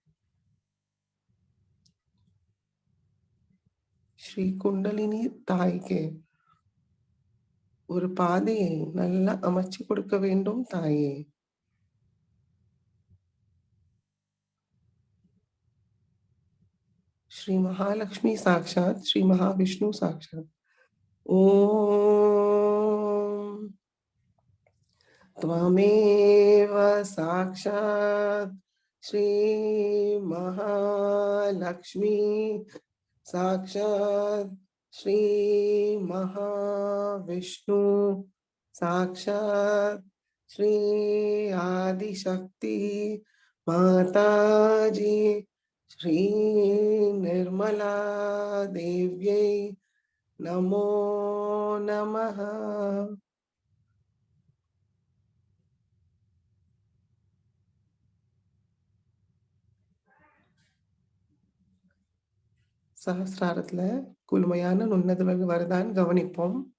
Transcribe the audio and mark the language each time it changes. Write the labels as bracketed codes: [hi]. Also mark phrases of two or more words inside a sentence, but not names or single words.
[ta] ஸ்ரீ குண்டலினி தாய்க்கு ஒரு பாதையை நல்லா அமைச்சு கொடுக்க வேண்டும் தாயே. [sa] श्री महालक्ष्मी साक्षात्, श्री महाविष्णु साक्षात्. ஓம் त्वमेव साक्षात् श्री महालक्ष्मी साक्षात् श्री महाविष्णु साक्षात् श्री आदिशक्ति माताजी श्री निर्मला देव्यै नमो नमः. [ta] சஹஸ்ராரத்துல குளுமையான நுண்ணதுவல் வருதான் கவனிப்போம்.